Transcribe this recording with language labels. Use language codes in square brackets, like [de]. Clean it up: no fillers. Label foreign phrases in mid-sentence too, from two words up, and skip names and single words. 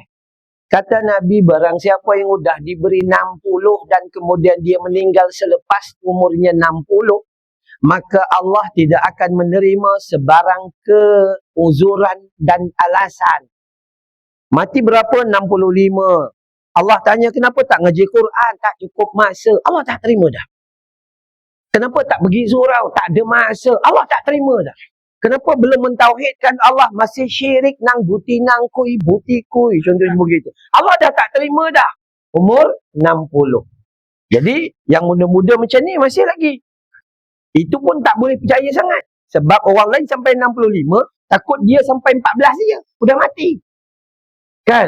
[ms] Kata Nabi, barang siapa yang sudah diberi 60 dan kemudian dia meninggal selepas umurnya 60, maka Allah tidak akan menerima sebarang keuzuran dan alasan. Mati berapa? 65. Allah tanya, kenapa tak ngaji Quran? Tak cukup masa. Allah tak terima dah. Kenapa tak pergi surau? Tak ada masa. Allah tak terima dah. Kenapa belum mentauhidkan Allah? Masih syirik nang buti nang kui, buti kui. Contohnya begitu. Allah dah tak terima dah. Umur 60. Jadi, yang muda-muda macam ni masih lagi. Itu pun tak boleh percaya sangat. Sebab orang lain sampai 65, takut dia sampai 14 saja. Sudah mati. Kan?